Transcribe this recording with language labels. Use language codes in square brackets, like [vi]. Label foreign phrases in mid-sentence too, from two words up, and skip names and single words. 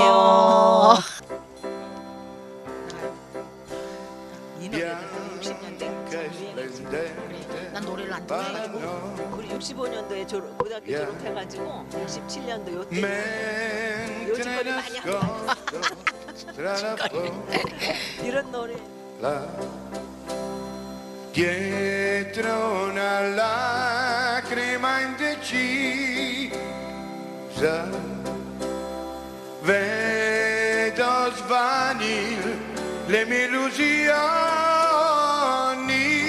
[ko] 난 노래를 안 좋아해가지고 우리 65년도에 고등학교 졸업해가지고 67년도 요때 요즘거리 많이 하고 이런 노래 [it] Dietro una lacrima indecisa vedo svanir le mie illusioni